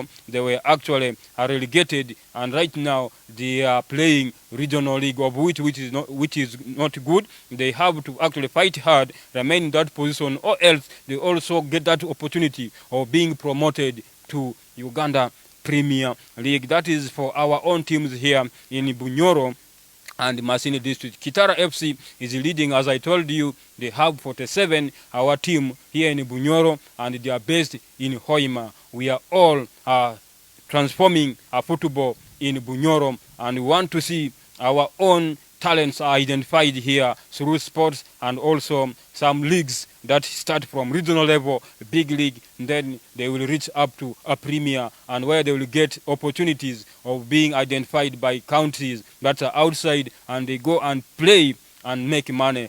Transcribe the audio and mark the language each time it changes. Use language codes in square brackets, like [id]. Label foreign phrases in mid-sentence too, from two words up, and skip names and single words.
[en] They were actually relegated, and right now they are playing regional league, of which is not good. They have to actually fight hard, remain in that position, or else they also get that opportunity of being promoted to Uganda Premier League. That is for our own teams here in Bunyoro and Masini district. Kitara FC is leading, as I told you. They have 47. Our team here in Bunyoro, and they are based in Hoima. We are all transforming our football in Bunyoro, and we want to see our own talents are identified here through sports and also some leagues that start from regional level, big league, and then they will reach up to a premier, and where they will get opportunities of being identified by countries that are outside, and they go and play and make money.